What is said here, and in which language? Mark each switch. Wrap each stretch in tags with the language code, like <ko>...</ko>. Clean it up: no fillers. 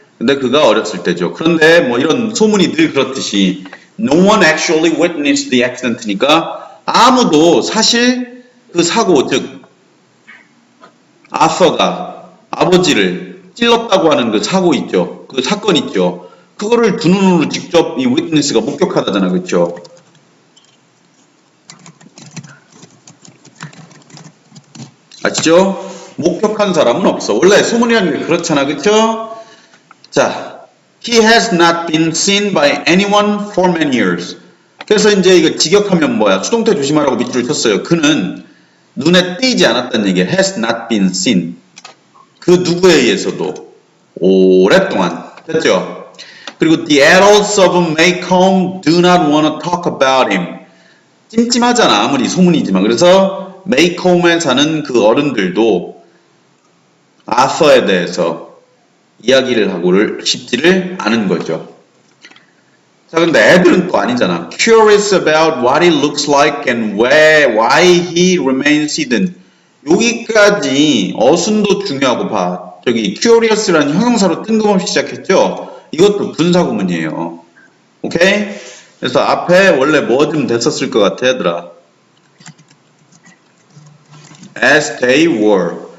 <ko>근데 그가 어렸을 때죠. 그런데 뭐 이런 소문이 늘 그렇듯이 no one actually witnessed the accident 니까 아무도 사실 그 사고, 즉 아서가 아버지를 찔렀다고 하는 그 사고 있죠. 그 사건 있죠. 그거를 두 눈으로 직접 이 witness가 목격하다잖아. 그렇죠? 아시죠? 목격한 사람은 없어. 원래 소문이라는 게 그렇잖아. 그쵸?</ko> <en>자, he has not been seen by anyone for many years.</en> <ko>그래서 이제 이거 직역하면 뭐야? 수동태 조심하라고 밑줄을 쳤어요. 그는 눈에 띄지 않았다는 얘기야.</ko> <en>has not been seen.</en> <ko>그 누구에 의해서도 오랫동안. 됐죠?</ko> <en>그리고 the adults of Maycomb do not want to talk about him.</en> <ko>찜찜하잖아. 아무리 소문이지만. 그래서 메이콤에 사는 그 어른들도 아서에 대해서 이야기를 하고를 싶지를 않은 거죠. 자, 근데 애들은 또 아니잖아.</ko> <en>Curious about what he looks like and why he remains hidden.</en> <ko>여기까지 어순도 중요하고 봐. 저기 curious라는 형용사로 뜬금없이 시작했죠. 이것도 분사구문이에요. 오케이? 그래서 앞에 원래 뭐 좀 됐었을 것 같아, 얘들아.</ko> <en>As they were.</en>